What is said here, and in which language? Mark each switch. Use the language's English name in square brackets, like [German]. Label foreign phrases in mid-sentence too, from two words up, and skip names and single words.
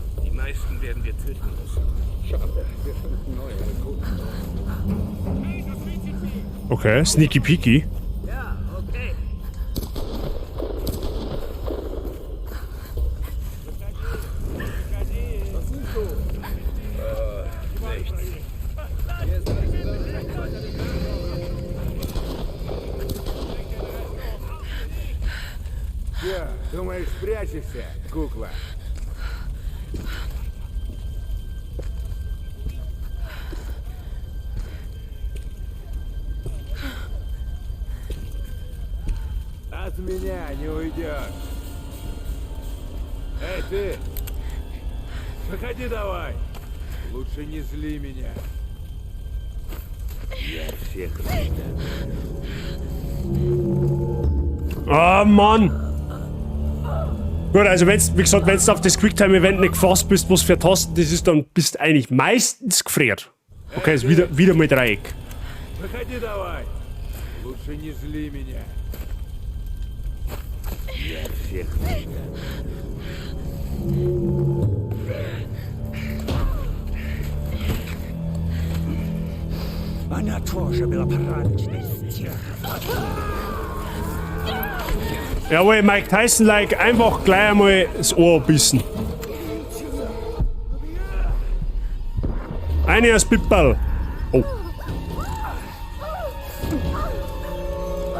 [German] Die meisten werden wir töten müssen. Schade, wir finden neue Rekruten. [English] Okay, sneaky peaky. [German] Ja, okay. Was siehst du? Nichts. [Russian] Че, думаешь, спрячешься, кукла? От меня не уйдешь. Эй, ты! Выходи давай! Лучше не зли меня. Я всех [German] Ah, Mann! Gut, also wenn's, wie gesagt, wenn du auf das Quicktime-Event nicht gefasst bist, was für Tasten das ist, dann bist du eigentlich meistens gefriert. Okay, ist wieder mal Dreieck. [Russian] Выходи давай! Лучше не зли меня. Я всех Она тоже была поранена. [German] Jawohl, Mike Tyson-like, einfach gleich einmal das Ohr bissen. Eine als Pippal. Oh.